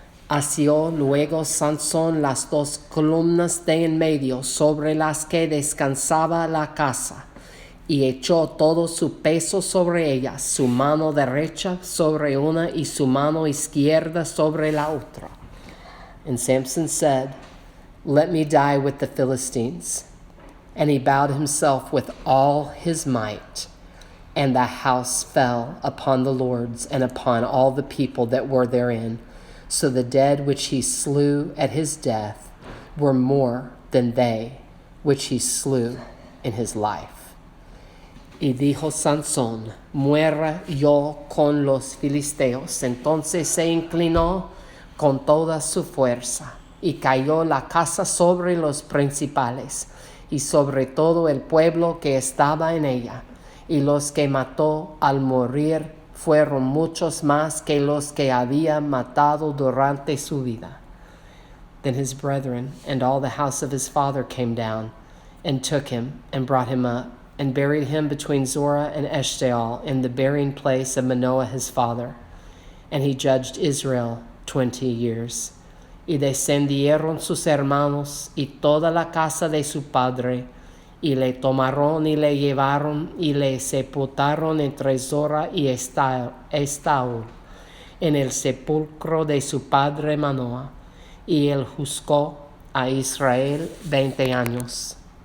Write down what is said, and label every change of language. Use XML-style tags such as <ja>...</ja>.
<es>Asió luego Sansón las 2 columnas de en medio sobre las que descansaba la casa, y echó todo su peso sobre ellas, su mano derecha sobre una y su mano izquierda sobre la otra.</es> <en>And Samson said, Let me die with the Philistines. And he bowed himself with all his might, And the house fell upon the lords and upon all the people that were therein. So the dead which he slew at his death were more than they which he slew in his life.</en> <es>Y dijo Sansón, muera yo con los filisteos. Entonces se inclinó con toda su fuerza y cayó la casa sobre los principales y sobre todo el pueblo que estaba en ella. Y los que mató al morir fueron muchos más que los que había matado durante su vida.</es> <en>Then his brethren and all the house of his father came down and took him and brought him up and buried him between Zorah and Eshtaol in the burying place of Manoah his father. And he judged Israel 20 years.</en> <es>Y descendieron sus hermanos y toda la casa de su padre, y le tomaron y le llevaron y le sepultaron entre Zorah y Estaol, en el sepulcro de su padre Manoah, y él juzgó a Israel 20 años.</es>